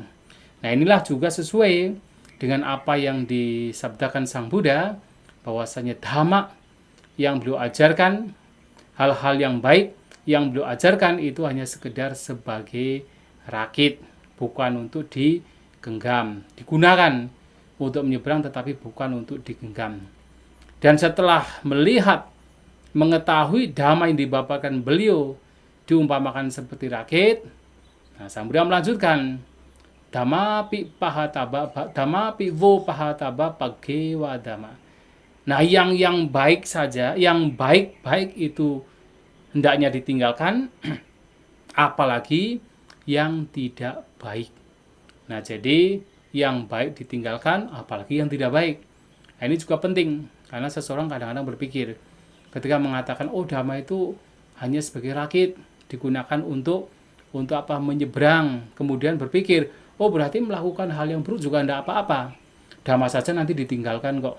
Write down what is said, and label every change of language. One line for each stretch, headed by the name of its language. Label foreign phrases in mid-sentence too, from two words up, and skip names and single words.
Indonesian: Nah, inilah juga sesuai dengan apa yang disabdakan Sang Buddha, bahwasanya dhamma yang beliau ajarkan, hal-hal yang baik yang beliau ajarkan itu hanya sekedar sebagai rakit, bukan untuk digenggam, digunakan untuk menyeberang tetapi bukan untuk digenggam. Dan setelah mengetahui dhamma yang dibaparkan beliau diumpamakan seperti rakit, nah, Sang Buddha melanjutkan,
Pali: Damapi pahataba, damapi wo pahataba pagewa dama.
Indonesian: Nah, yang baik saja, yang baik-baik itu hendaknya ditinggalkan, apalagi yang tidak baik. Nah, jadi yang baik ditinggalkan, apalagi yang tidak baik. Nah, ini juga penting, karena seseorang kadang-kadang berpikir, ketika mengatakan, oh dhamma itu hanya sebagai rakit, digunakan untuk apa, menyeberang, kemudian berpikir, oh berarti melakukan hal yang buruk juga tidak apa-apa, dhamma saja nanti ditinggalkan kok.